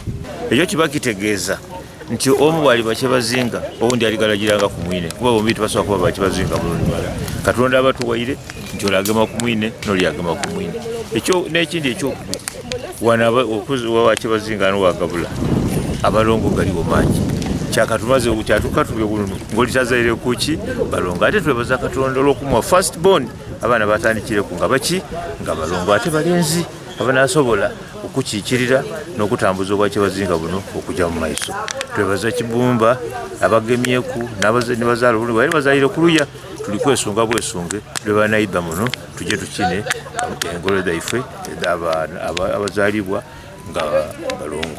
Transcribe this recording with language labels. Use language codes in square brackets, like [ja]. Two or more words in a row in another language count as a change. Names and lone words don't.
[xog] ekyo kiba kitegeeza nti omu bwali Bakyabazinga owundi aligalagiranga ku mwine kuba bombi tebasobola kuba Bakyabazinga bulungi Katonda abatuwaire nti olagema ku mwine n'olyagema ku mwine ekyo n'ekindi ekyokubiri wana Bakyabazinga n'owa Gabula abalongo galiwo mangi kyakatumaze kyatukatubye bulungi ng'olitazaire kuki balongo ate twebaza Katonda olw'okumuwa [en] first born [xog] abaana batandikireko nga baki nga balongo ate balenzi abanaasobola okukiikirira n'okutambuza Obwakyabazinga buno okujja mu maiso. Twebaza Kibumba abagemyeku ne bazaala obulungi bali bazaalire ku luya tuli kwesunga bwesunge lwe banayidda muno tujje tukine engolo zaife abazaalibwa nga balongo.